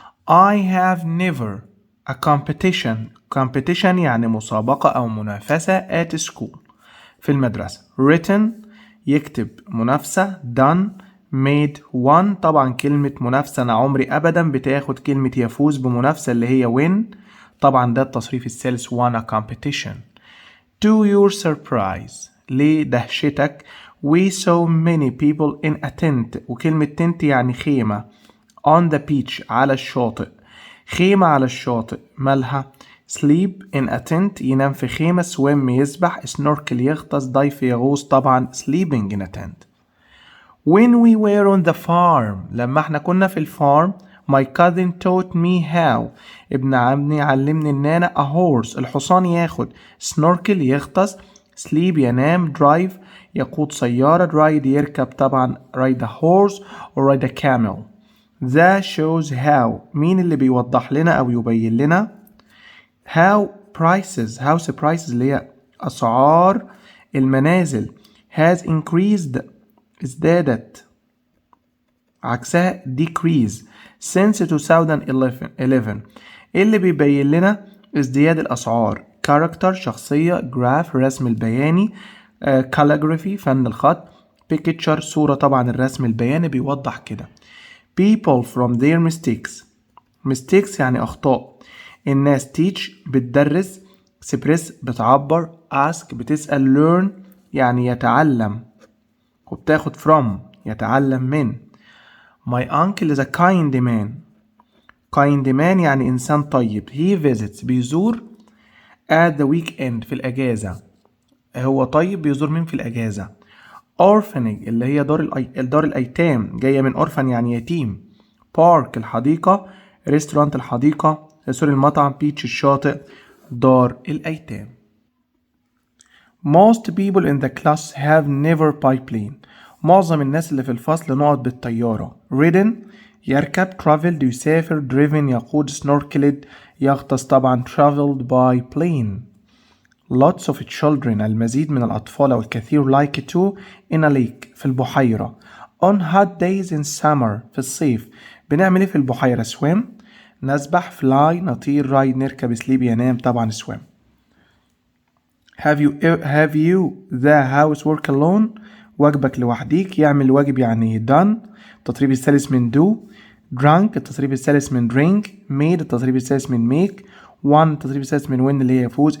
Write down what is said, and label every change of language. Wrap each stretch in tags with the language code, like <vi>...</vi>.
<en>I have never a competition</en> <ar>يعني مسابقة أو منافسة</ar> <en>at school</en> <ar>في المدرسة. written يكتب منافسة.</ar> <en>done made won.</en> <ar>طبعا كلمة منافسة أنا عمري أبدا بتاخد كلمة يفوز بمنافسة اللي هي win، طبعا ده التصريف الثالث</ar> <en>won a competition. to your surprise</en> <ar>لدهشتك</ar> <en>we saw many people in a tent.</en> <ar>وكلمة tent يعني خيمة.</ar> <en>on the beach</en> <ar>على الشاطئ. خيمة على الشاطئ مالها؟</ar> <en>sleep in a tent</en> <ar>ينام في خيمة. swim يسبح. snorkel يغطس. dive يغوص. طبعا sleeping in a tent.</ar> <en>when we were on the farm</en> <ar>لما احنا كنا في الفارم</ar> <en>my cousin taught me how</en> <ar>ابن عمي علمني ان انا</ar> <en>a horse الحصان ياخد.</en> <ar>snorkel يغطس. sleep ينام. drive يقود سيارة.</ar> <en>ride يركب طبعا ride a horse or ride a camel. that shows how</en> <ar>مين اللي بيوضح لنا او يبين لنا</ar> <en>how house prices</en> <ar>اللي هي اسعار المنازل</ar> <en>has increased ازدادت، عكسها decrease since 2011</en> <ar>اللي بيبين لنا ازدياد الأسعار. character شخصية. graph رسم البياني. calligraphy فن الخط. picture صورة طبعا الرسم البياني بيوضح كده.</ar> <en>people from their mistakes</en> <ar>يعني أخطاء. الناس teach بتدرس. express بتعبر. ask بتسأل. learn يعني يتعلم وبتاخد from يتعلم من.</ar> <en>my uncle is a kind man</en> <ar>يعني إنسان طيب.</ar> <en>he visits بيزور at the weekend</en> <ar>في الأجازة. هو طيب بيزور مين في الأجازة؟ orphanage اللي هي دار الأيتام جاية من orphan يعني يتيم. park الحديقة. restaurant الحديقة سوري المطعم. beach الشاطئ. دار الأيتام.</ar> <en>most people in the class have never by plane</en> <ar>معظم الناس اللي في الفصل نقعد بالطيارة. ridden يركب. traveled يسافر. driven يقود.</ar> <en>snorkeled يغطس طبعا traveled by plane. lots of children</en> <ar>المزيد من الأطفال أو الكثير</ar> <en>like to in a lake</en> <ar>في البحيرة.</ar> <en>on hot days in summer</en> <ar>في الصيف بنعمل ايه في البحيرة؟ swim نسبح. fly نطير. ride نركب.</ar> <en>sleep ينام طبعا swim. have you the housework alone</en> <ar>واجبك لوحديك. يعمل واجب يعني done. التطريب الثالث من do. drunk التطريب الثالث من drink. made التطريب الثالث من make. won التطريب الثالث من win اللي هي يفوز.</ar>